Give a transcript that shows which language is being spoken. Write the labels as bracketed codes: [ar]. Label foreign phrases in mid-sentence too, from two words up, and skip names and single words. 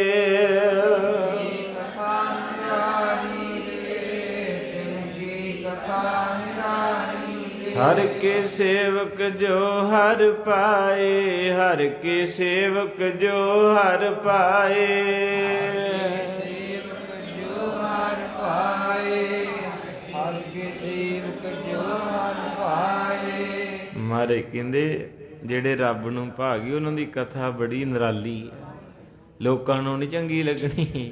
[pa] हर के सेवक जो हर पाए, हर के सेवक जो हर पाए। ਮਾਰੇ ਕਹਿੰਦੇ ਜਿਹੜੇ ਰੱਬ ਨੂੰ ਭਾਗੀ ਉਹਨਾਂ ਦੀ ਕਥਾ ਬੜੀ ਨਿਰਾਲੀ ਹੈ, ਲੋਕਾਂ ਨੂੰ ਨਹੀਂ ਚੰਗੀ ਲੱਗਣੀ।